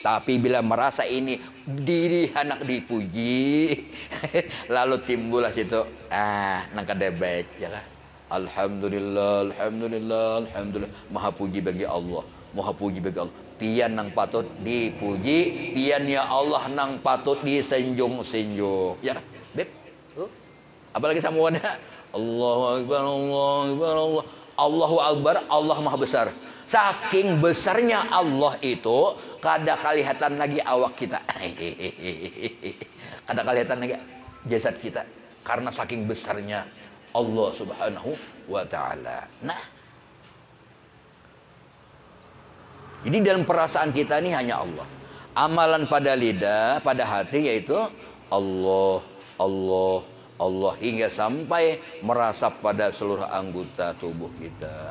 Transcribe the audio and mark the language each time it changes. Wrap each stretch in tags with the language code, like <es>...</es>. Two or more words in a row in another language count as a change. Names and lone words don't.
<bjn>Tapi bila merasa ini diri anak dipuji, lalu timbullah situ nang kada baik ya lah.</bjn> <ar>الحمد لله، الحمد لله، الحمد لله,</ar> <bjn>maha puji bagi Allah, maha puji bagi Allah. Pian nang patut dipuji, pian ya Allah nang patut disenjung-senjung. Ya, Beb. Apalagi samuannya</bjn> <ar>الله أكبر، الله أكبر، الله. الله أكبر,</ar> <bjn>Allah Maha Besar. Saking besarnya Allah itu, kada kelihatan lagi awak kita. Kada kelihatan lagi jasad kita karena saking besarnya</bjn> <ar>الله سبحانه وتعالى.</ar> <bjn>Nah, jadi dalam perasaan kita ini hanya Allah. Amalan pada lidah, pada hati yaitu Allah, Allah, Allah, hingga sampai merasap pada seluruh anggota tubuh kita.</bjn>